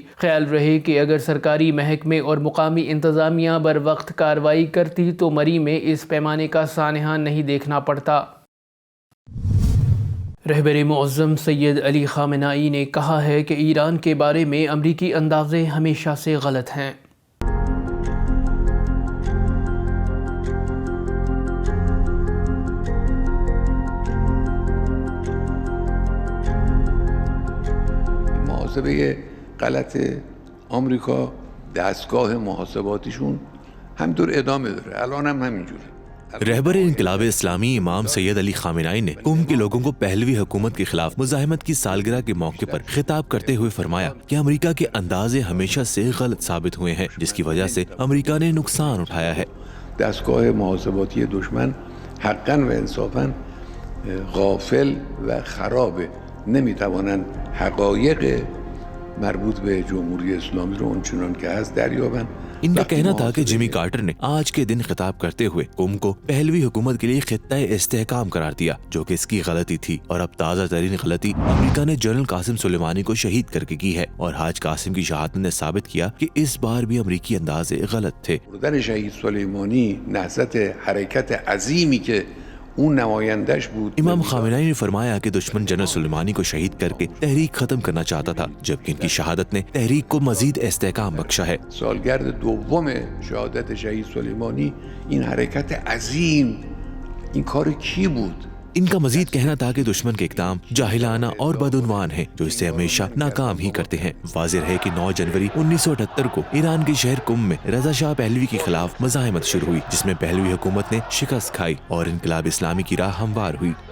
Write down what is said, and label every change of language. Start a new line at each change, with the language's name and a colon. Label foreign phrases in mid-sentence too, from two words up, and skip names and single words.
Urdu: خیال رہے کہ اگر سرکاری محکمے اور مقامی انتظامیہ بر وقت کارروائی کرتی تو مری میں اس پیمانے کا سانحہ نہیں دیکھنا پڑتا۔ رہبر معظم سید علی خامنہ ای نے کہا ہے کہ ایران کے بارے میں امریکی اندازے ہمیشہ سے غلط ہیں۔
Persian: محاسبه غلط آمریکا دستگاه محاسباتیشون همینطور ادامه داره، الان هم همینجوره۔
Urdu: رہبر انقلاب اسلامی امام سید علی خامنہ ای نے قوم کے لوگوں کو پہلوی حکومت کے خلاف مزاحمت کی سالگرہ کے موقع پر خطاب کرتے ہوئے فرمایا کہ امریکہ کے اندازے ہمیشہ سے غلط ثابت ہوئے ہیں، جس کی وجہ سے امریکہ نے نقصان اٹھایا ہے۔
Persian: دستگاه محاسباتی دشمن حقا و انصافا غافل و خرابه، نمیتوانند حقایق مربوط به جمهوری اسلامی رو اونچنان که هست دریابند۔
Urdu: ان کا کہنا تھا کہ جیمی کارٹر نے آج کے دن خطاب کرتے ہوئے قوم کو پہلوی حکومت کے لیے خطہ استحکام قرار دیا، جو کہ اس کی غلطی تھی، اور اب تازہ ترین غلطی امریکہ نے جنرل قاسم سلیمانی کو شہید کر کے کی ہے، اور حاج قاسم کی شہادت نے ثابت کیا کہ اس بار بھی امریکی اندازے غلط تھے۔
Persian: مردن شہید سلیمانی نہضت حرکت عظیمی که اون نمایندش بود۔
Urdu: امام خامنہ ای نے فرمایا کہ دشمن جنرل سلیمانی کو شہید کر کے تحریک ختم کرنا چاہتا تھا، جبکہ ان کی شہادت نے تحریک کو مزید استحکام بخشا ہے۔
Persian: سالگرد دوم شهادت شهید سلیمانی این حرکت عظیم، این کار کی بود؟
Urdu: ان کا مزید کہنا تھا کہ دشمن کے اقدام جاہلانہ اور بدعنوان ہیں، جو اسے ہمیشہ ناکام ہی کرتے ہیں۔ واضح ہے کہ 9 جنوری 1978 کو ایران کے شہر قم میں رضا شاہ پہلوی کے خلاف مزاحمت شروع ہوئی، جس میں پہلوی حکومت نے شکست کھائی اور انقلاب اسلامی کی راہ ہموار ہوئی۔